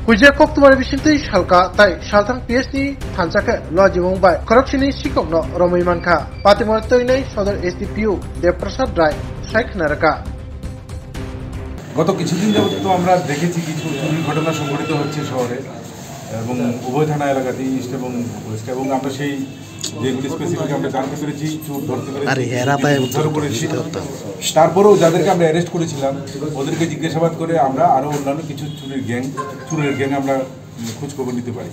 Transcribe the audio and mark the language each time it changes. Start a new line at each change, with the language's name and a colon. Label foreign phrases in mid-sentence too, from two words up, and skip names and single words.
Kok Borok: Puja kok tumari bisinti shalka tai shaltang PhD thanchake lojimong bai korokshini sikok no romoi manka patimor toinai sodor SDPU Deprasad Rai Shaikhnaraka
Bangla: গত কিছুদিন যাবত তো আমরা দেখেছি কিছু চুরির ঘটনা সংঘটিত হচ্ছে শহরে এবং উভয় থানা এলাকাতে ইস্ট এবং ওয়েস্ট এবং আমরা সেই যেগুলি স্পেসিফিক আমরা জানতে পেরেছি চোর ধরতে পেরেছি উদ্ধার করেছি। তারপরেও যাদেরকে আমরা অ্যারেস্ট করেছিলাম ওদেরকে জিজ্ঞাসাবাদ করে আমরা আরও অন্যান্য কিছু চুরের গ্যাং আমরা খোঁজখবর নিতে পারি।